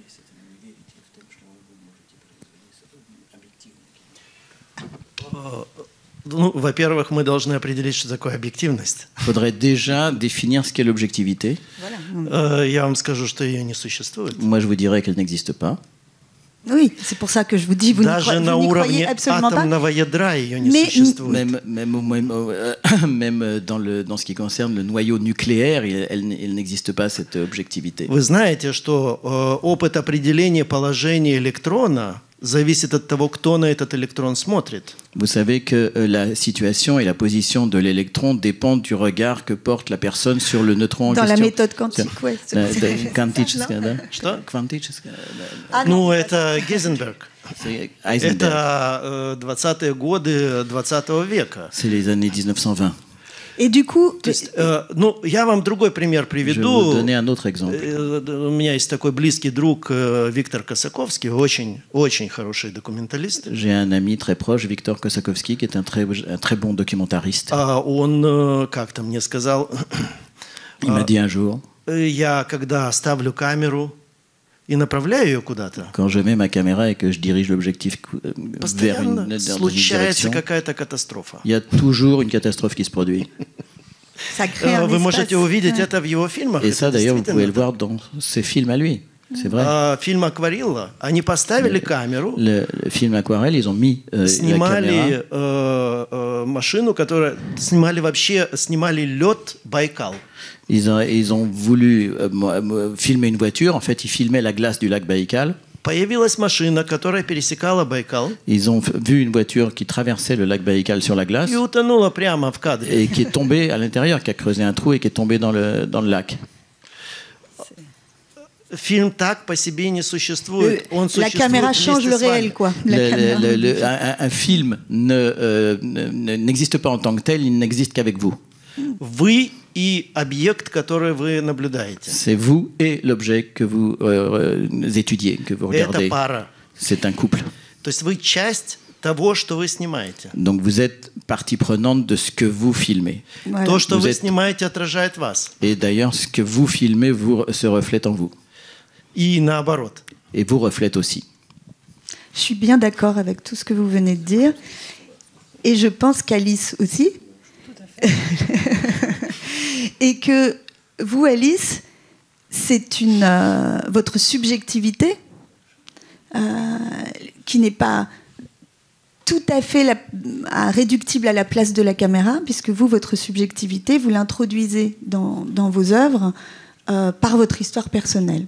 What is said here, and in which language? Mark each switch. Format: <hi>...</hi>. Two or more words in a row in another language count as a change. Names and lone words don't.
<ru>Ну, во-первых, мы должны определить, что такое объективность.</ru> <fr>Il faudrait déjà définir ce qu'est l'objectivité.</fr> <ru>Я вам скажу, что ее не существует.</ru> <fr>Moi, je vous dirais qu'elle n'existe pas. Oui, c'est pour ça que je vous dis, vous</fr> <ru>Даже на</ru> <fr>n'y</fr> <ru>уровне</ru> <fr>croyez absolument pas.</fr> <ru>атомного ядра ее не</ru> <fr>Mais-</fr> <ru>существует.</ru> <fr>Même dans ce qui concerne le noyau nucléaire, elle n'existe pas, cette objectivité.</fr> <ru>Вы знаете, что опыт определения положения электрона зависит от того, кто на этот электрон смотрит.</ru> <fr>Vous savez que la situation et la position de l'électron dépendent du regard que porte la personne sur le neutron en Dans la question. méthode quantique, ouais.</fr> <ru>Quantическая, да? Что? Quantическая, Ah Ну,</ru> <fr>non,</fr> <ru>это Гейзенберг.</ru> <fr>c'est Heisenberg.</fr> <ru>Это 20-е годы 20 века.</ru> <fr>C'est les années 1920. Et du coup,</fr> <ru>То есть, ну, я вам другой пример</ru> <fr>Je vais vous</fr> <ru>приведу.</ru> <fr>donner un autre exemple.</fr> <ru>У меня есть такой близкий друг Виктор Косаковский, очень хороший документалист.</ru> <fr>J'ai un ami très proche, Victor Kosakowski, qui est un très bon documentariste.</fr> <ru>Он как-то мне сказал,</ru> <fr>Il m'a dit un jour,</fr> <ru>я когда ставлю камеру и направляю ее куда-то,</ru> <fr>quand je mets ma caméra et que je dirige l'objectif vers</fr> <ru>постоянно</ru> <fr>une</fr> <ru>случается</ru> <fr>direction,</fr> <ru>какая-то катастрофа.</ru> <fr>il y a toujours une catastrophe qui se produit. ça crée un</fr> <ru>Вы можете</ru> <fr>espace.</fr> <ru>увидеть это в его фильмах.</ru> <fr>Et</fr> <ru>это</ru> <fr>ça, d'ailleurs, vous pouvez le</fr> <ru>действительно</ru> <fr>voir dans ses films à lui. C'est vrai.</fr> <ru>Фильм «Акварелла», они поставили камеру,</ru> <fr>Le film Aquarelle, ils ont mis la caméra.</fr> <ru>снимали машину, которая... Снимали лед Байкал.</ru> <fr>Ils ont voulu filmer une voiture. En fait, ils filmaient la glace du lac Baïkal.</fr> <ru>Появилась машина, которая пересекала Байкал</ru> <fr>Ils ont vu une voiture qui traversait le lac Baïkal sur la glace</fr> <ru>и утонула прямо в кадре.</ru> <fr>et qui est tombée à l'intérieur, qui a creusé un trou et qui est tombée dans le lac.</fr> <ru>Фильм так по себе не существует. Он</ru> <fr>La</fr> <ru>существует</ru> <fr>caméra change</fr> <ru>вместе</ru> <fr>le</fr> <ru>с вами.</ru> <fr>réel, quoi. La caméra. Un film n'existe pas en tant que tel, il n'existe qu'avec vous.</fr> <ru>Вы и объект, который вы наблюдаете.</ru> <fr>C'est vous et l'objet que vous étudiez, que vous</fr> <ru>Это</ru> <fr>regardez.</fr> <ru>пара.</ru> <fr>C'est un couple.</fr> <ru>То есть вы часть того, что вы снимаете.</ru> <fr>Donc vous êtes partie prenante de ce que vous filmez. Voilà.</fr> <ru>То, что</ru> <fr>Vous</fr> <ru>вы</ru> <fr>êtes-</fr> <ru>снимаете, отражает вас.</ru> <fr>Et d'ailleurs, ce que vous filmez se reflète en vous.</fr> <ru>И наоборот.</ru> <fr>Et vous reflète aussi. Je suis bien d'accord avec tout ce que vous venez de dire. et je pense qu'Alice aussi. Tout à fait. Et que vous, Alice, c'est votre subjectivité qui n'est pas tout à fait réductible à la place de la caméra, puisque vous, votre subjectivité, vous l'introduisez dans vos œuvres par votre histoire personnelle.</fr>